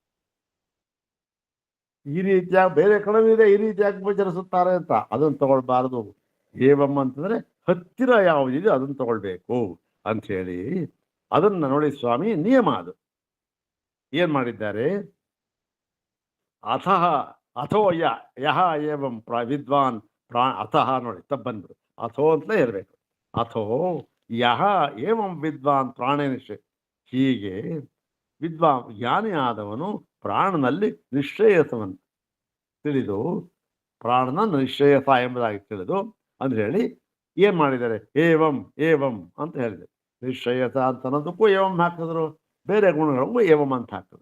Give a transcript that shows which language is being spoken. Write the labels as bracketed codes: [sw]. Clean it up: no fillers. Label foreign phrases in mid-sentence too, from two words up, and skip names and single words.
[kn] ಈ ರೀತಿಯಾಗಿ ಬೇರೆ ಕಡೆ ಇದೆ ಈ ರೀತಿಯಾಗಿ ಉಪಚರಿಸುತ್ತಾರೆ ಅಂತ ಅದನ್ನು ತಗೊಳ್ಬಾರದು. ಏವಂ ಅಂತಂದ್ರೆ ಹತ್ತಿರ ಯಾವುದಿದೆ ಅದನ್ನು ತಗೊಳ್ಬೇಕು ಅಂತ ಹೇಳಿ ಅದನ್ನ ನೋಡಿ ಸ್ವಾಮಿ ನಿಯಮ ಅದು ಏನ್ ಮಾಡಿದ್ದಾರೆ. [sa] ಅಥಃ ಅಥೋ ಯಹ ಏವಂ ವಿದ್ವಾನ್ ಅಥಃ [kn] ನೋಡಿ ತಪ್ಪು ಬಂದ್ಬಿಡು, ಅಥೋ ಅಂತಲೇ ಇರಬೇಕು. [sa] ಅಥೋ ಯಹ ಏವಂ ವಿದ್ವಾನ್ ಪ್ರಾಣೇನಿಶ್ಚಯ. [kn] ಹೀಗೆ ವಿದ್ವಾನ್ ಜ್ಞಾನಿ ಆದವನು ಪ್ರಾಣನಲ್ಲಿ ನಿಶ್ರೇಯಸವನ್ನು ತಿಳಿದು, ಪ್ರಾಣನ ನಿಶ್ರೇಯಸ ಎಂಬುದಾಗಿ ತಿಳಿದು ಅಂತ ಹೇಳಿ ಏನ್ ಮಾಡಿದ್ದಾರೆ, ಏವಂ ಏವಂ ಅಂತ ಹೇಳಿದೆ. ನಿಶ್ರೇಯಸ ಅಂತ ಅನ್ನೋದಕ್ಕೂ ಏವಂ ಹಾಕಿದ್ರು, ಬೇರೆ ಗುಣಗಳಿಗೂ ಏವಂ ಅಂತ ಹಾಕಿದ್ರು.